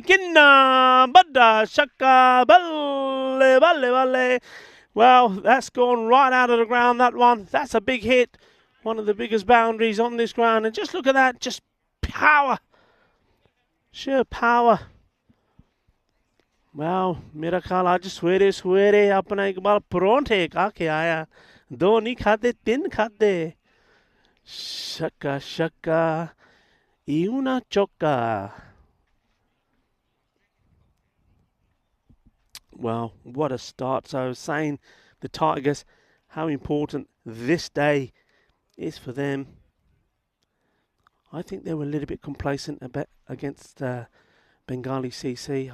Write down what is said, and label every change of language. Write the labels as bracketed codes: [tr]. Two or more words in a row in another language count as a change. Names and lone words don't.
[en] Ginna, Badda, Shaka, Balle, Balle, Balle. Well, that's gone right out of the ground, that one. That's a big hit. One of the biggest boundaries on this ground. And just look at that, just power. Sheer power. Well, [hi] मेरा ख्याल आज सवेरे सवेरे अपना इकबाल परोंठे खा के आया 2 नहीं खाते 3 खाते शक्का शक्का [es] y una choca. [en] Well, what a start. So I was saying the Tigers, how important this day is for them. I think they were a little bit complacent against Bengali CC.